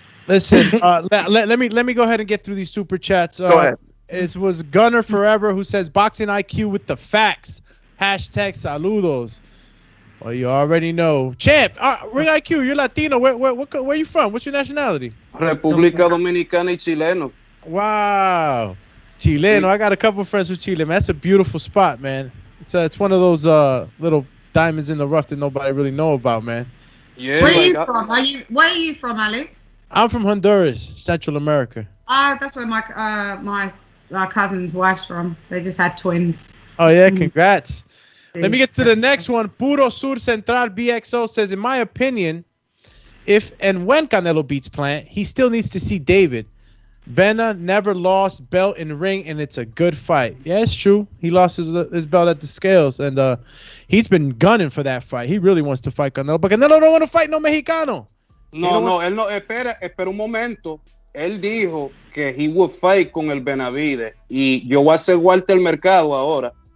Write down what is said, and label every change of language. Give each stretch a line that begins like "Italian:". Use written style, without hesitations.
English: Listen, let me go ahead and get through these super chats. Go ahead. It was Gunner Forever who says boxing IQ with the facts. Hashtag saludos. Well, you already know. Champ, Ring IQ, you're Latino. Where are you from? What's your nationality?
Spanish: República Dominicana y chileno.
English: Wow. Chileno. I got a couple friends from Chile, man. That's a beautiful spot, man. It's one of those little diamonds in the rough that nobody really know about, man. Yeah. Where are you from? Where are you from, Alex? I'm from Honduras, Central America. That's where my cousin's wife's from. They just had twins. Oh, yeah, congrats. Let me get to the next one. Puro Sur Central BXO says, in my opinion, if and when Canelo beats Plant, he still needs to see David. Vena never lost belt in ring, and it's a good fight. Yeah, it's true. He lost his belt at the scales, and he's been gunning for that fight. He really wants to fight Canelo, but Canelo don't want to fight no Mexicano.
Spanish: No, él no, espera un momento. Él dijo que
English: he would fight
Spanish: con el Benavides. Y yo voy a hacer Walter Mercado ahora.